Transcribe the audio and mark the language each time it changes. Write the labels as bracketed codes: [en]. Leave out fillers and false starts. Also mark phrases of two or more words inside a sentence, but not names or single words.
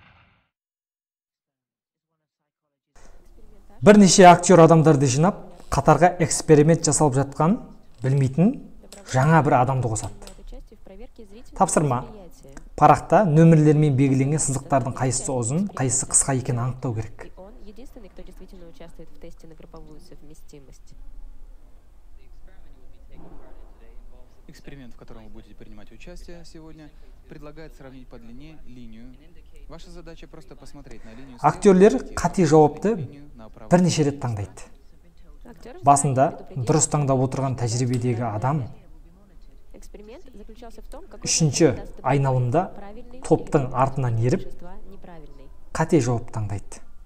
[kk] Бірнеше актер адамдарды жинап, қатарға эксперимент жасалып жатқан білмейтін жаңа бір адамды қосады. Тапсырма. Парақта нөмірлермен белгіленген сызықтардың қайсысы ұзын, қайсысы қысқа екенін анықтау керек. [ru] Эксперимент, в котором вы будете принимать участие сегодня, предлагает сравнить по длине линию. Ваша задача просто посмотреть на линию. [kk] Актерлер қате жауапты бірнеше рет таңдайды. Басында дұрыс таңдап отырған тәжірибедегі адам үшінші айналымда топтың артынан еріп қате жауап таңдайды.